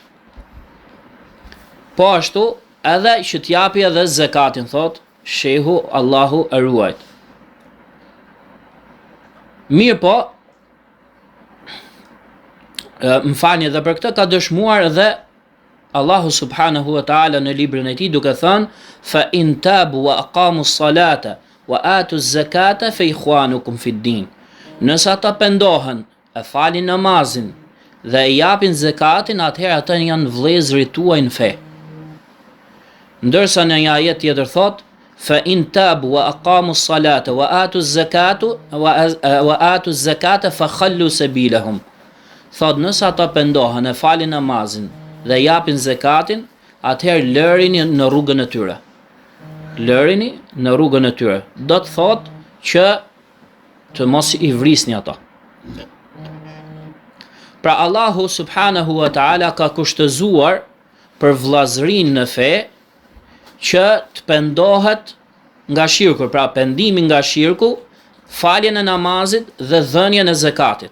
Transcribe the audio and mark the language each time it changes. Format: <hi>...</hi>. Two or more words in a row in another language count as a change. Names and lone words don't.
<sq>Po ashtu edhe që t'japi edhe zekatin, thot shehu Allahu e ruajt. Mirë po, më falni, dhe për këtë ka dëshmuar edhe Allahu</sq> <ar>سبحانه وتعالى</ar> <sq>në librin e tij duke thënë</sq> <ar>فإن تابوا وأقاموا الصلاة وآتوا الزكاة فإخوانكم في الدين.</ar> <sq>Nëse ata pendohen, e falin namazin dhe e japin zekatin, atëherë ata janë vëllezërit tuaj në fe. Ndërsa në një ajet tjetër thot</sq> <ar>فإن تابوا وأقاموا الصلاة وآتوا الزكاة فخلوا سبيلهم.</ar> <sq>Thot nëse ata pendohen, e falin namazin dhe japin zekatin, atëherë lërini në rrugën e tyre. Lërini në rrugën e tyre. Do të thot që të mos i vrisni ata. Pra Allahu</sq> <ar>سبحانه وتعالى</ar> <sq>ka kushtëzuar për vllazërinë në fe që të pendohet nga shirku, pra pendimi nga shirku, faljen e namazit dhe dhënien e zekatit.</sq>